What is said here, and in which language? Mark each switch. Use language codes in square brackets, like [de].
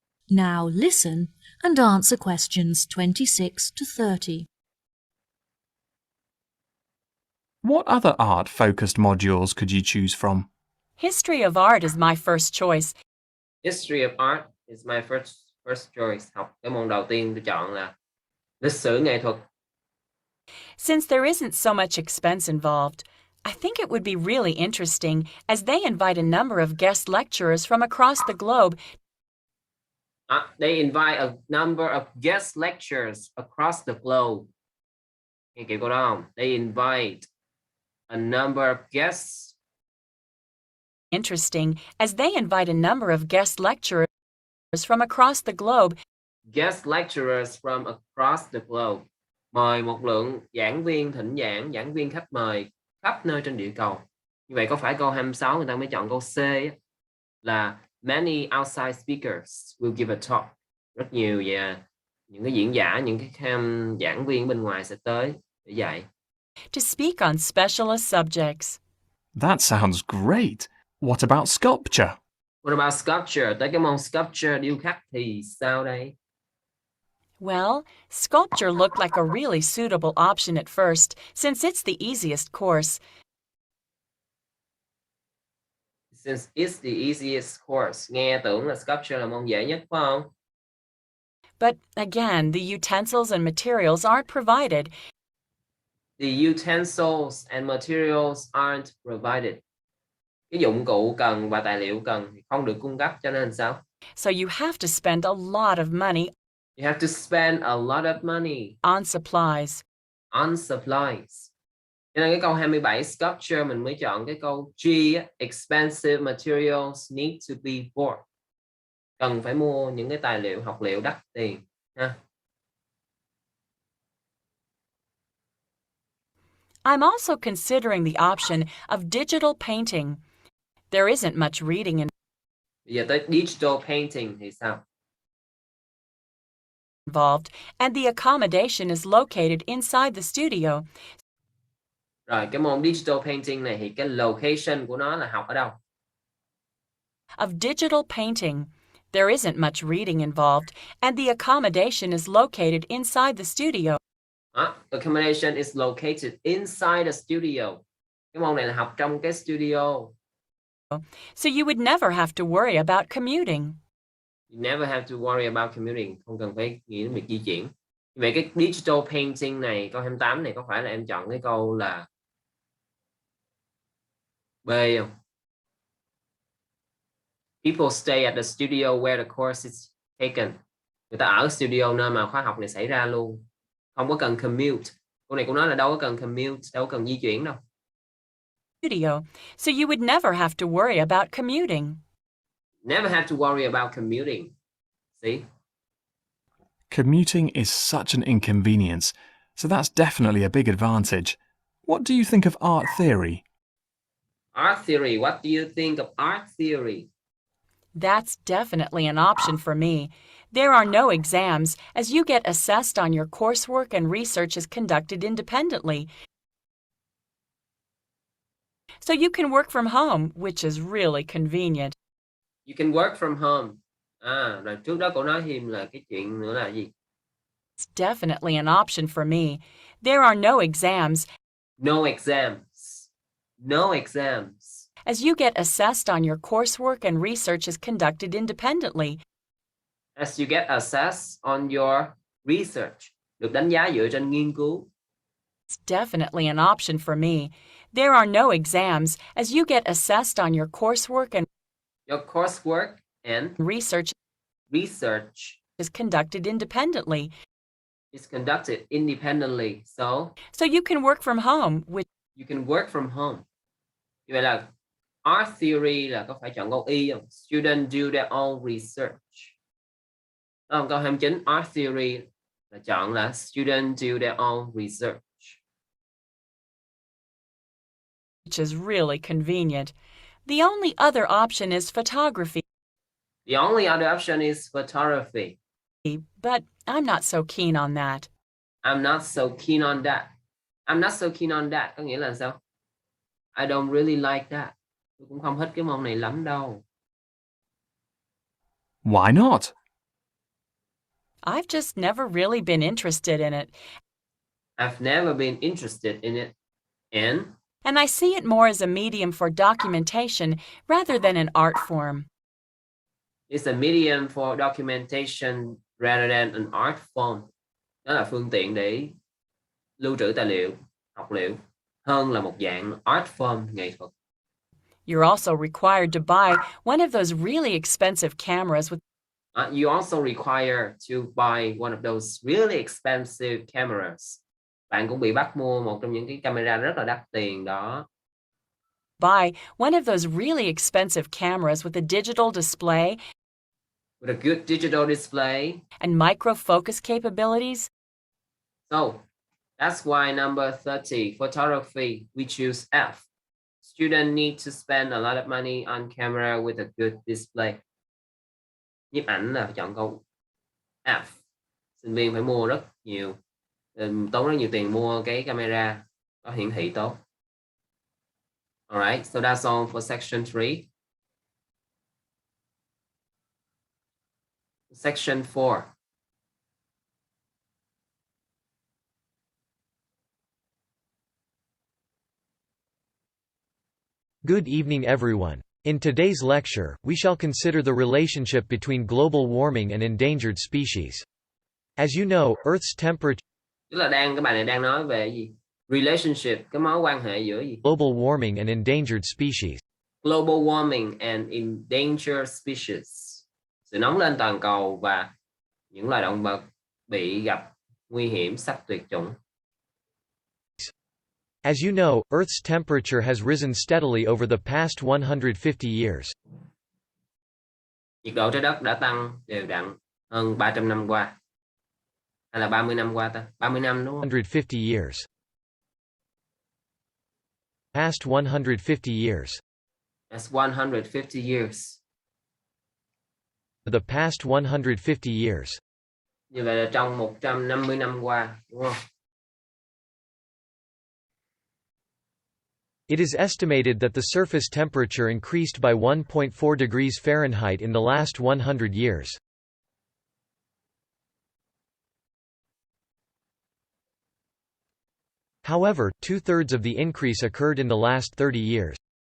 [en] Now listen and answer questions 26 to 30. What other art-focused modules could you choose from? History of art is my first choice. History of art is my first choice. [vi] Học cái môn đầu tiên tôi chọn là lịch sử nghệ thuật. [en] Since there isn't so much expense involved, I think it would be really interesting as they invite a number of guest lecturers from across the globe. They invite a number of guest lecturers across the globe. [vi] Nghe kiểu câu đó không? [en] They invite a number of guests. Interesting as they invite a number of guest lecturers from across the globe. Guest lecturers from across the globe. [vi] Mời một lượng giảng viên thỉnh giảng, giảng viên khách mời khắp nơi trên địa cầu. Như vậy có phải câu 26 người ta mới chọn câu C á, là [en] many outside speakers will give a talk. [vi] Rất nhiều và những cái diễn giả, những cái giảng viên bên ngoài sẽ tới để dạy. [en] To speak on specialist subjects. That sounds great. What about sculpture? What about sculpture? [vi] Tới cái môn sculpture điêu khắc thì sao đây? [en] Well, sculpture looked like a really suitable option at first, since it's the easiest course. Since it's the easiest course. [vi] Nghe tưởng là sculpture là môn dễ nhất phải không? [en] But again, the utensils and materials aren't provided. The utensils and materials aren't provided. [vi] Cái dụng cụ cần và tài liệu cần thì không được cung cấp, cho nên sao? [en] So you have to spend a lot of money. You have to spend a lot of money on supplies. On supplies. [vi] Cho nên cái câu 27 sculpture mình mới chọn cái câu G, [en] expensive materials need to be bought. [vi] Cần phải mua những cái tài liệu, học liệu đắt tiền ha. [en] I'm also considering the option of digital painting. There isn't much reading [vi] Bây giờ tới digital painting thì sao? [en] Involved, and the accommodation is located inside the studio. [vi] Rồi cái môn digital painting này thì cái location của nó là học ở đâu? [en] Of digital painting, there isn't much reading involved, and the accommodation is located inside the studio. Accommodation is located inside the studio. [vi] Cái môn này là học trong cái studio. [en] So you would never have to worry about commuting. You never have to worry about commuting. [vi] Không cần phải nghĩ đến việc di chuyển. Vậy cái digital painting này, câu 28 này có phải là em chọn cái câu là B không? [en] People stay at the studio where the course is taken. [vi] Người ta ở studio nơi mà khóa học này xảy ra luôn. Không có cần commute. Câu này cũng nói là đâu có cần commute, đâu có cần di chuyển đâu. [en] Studio, so you would never have to worry about commuting. Never have to worry about commuting. See? Commuting is such an inconvenience, so that's definitely a big advantage. What do you think of art theory? Art theory. What do you think of art theory? That's definitely an option for me. There are no exams, as you get assessed on your coursework and research is conducted independently. So you can work from home, which is really convenient. You can work from home. [vi] Rồi trước đó cậu nói thêm là cái chuyện nữa là gì? [en] It's definitely an option for me. There are no exams, No exams. No exams. as you get assessed on your coursework and research is conducted independently. As you get assessed on your research. [vi] Được đánh giá dựa trên nghiên cứu. [en] It's definitely an option for me. There are no exams, as you get assessed on your coursework and Your coursework and research research is conducted independently. is conducted independently. So So you can work from home, which you can work from home. [vi] Như vậy là art theory là có phải chọn câu Y không? [en] Students do their own research. [vi] Đúng không? Câu 29 art theory là chọn là [en] students do their own research. is really convenient. The only other option is photography, The only other option is photography. but I'm not so keen on that. I'm not so keen on that. I'm not so keen on that [vi] có nghĩa là sao? [en] I don't really like that. [vi] Tôi cũng không thích cái môn này lắm đâu. [en] Why not? I've just never really been interested in it, I've never been interested in it. and I see it more as a medium for documentation rather than an art form. It's a medium for documentation rather than an art form. [vi] Đó là phương tiện để lưu trữ tài liệu, học liệu, hơn là một dạng art form, nghệ thuật. [en] You're also required to buy one of those really expensive cameras with You also require to buy one of those really expensive cameras. [vi] Bạn cũng bị bắt mua một trong những cái camera rất là đắt tiền đó. [en] buy one of those really expensive cameras with a digital display With a good digital display. and micro focus capabilities. So, that's why number 30, photography, we choose F. Students need to spend a lot of money on camera with a good display. [vi] Nhiếp ảnh là phải chọn câu F. Sinh viên phải mua rất nhiều, tốn rất nhiều tiền mua cái camera có hiển thị tốt. [en] Alright, so that's all for section 3. Section 4. Good evening, everyone. In today's lecture, we shall consider the relationship between global warming and endangered species. As you know, Earth's temperature, [vi] Tức là cái bài này đang nói về gì? Relationship, cái mối quan hệ giữa gì? [en] global warming and endangered species. Global warming and endangered species. [vi] Sự nóng lên toàn cầu và những loài động vật bị gặp nguy hiểm sắp tuyệt chủng. [en] As you know, Earth's temperature has risen steadily over the past 150 years. [vi] Nhiệt độ trái đất đã tăng đều đặn hơn 300 năm qua. Hay là 30 năm qua ta? 30 năm đúng không? [en] 150 years. Past 150 years. That's 150 years. The past 150 years. [vi] Như vậy là trong 150 năm qua, đúng không? [en] It is estimated that the surface temperature increased by 1.4 degrees Fahrenheit in the last 100 years. However, two-thirds of the increase occurred in the last 30 years.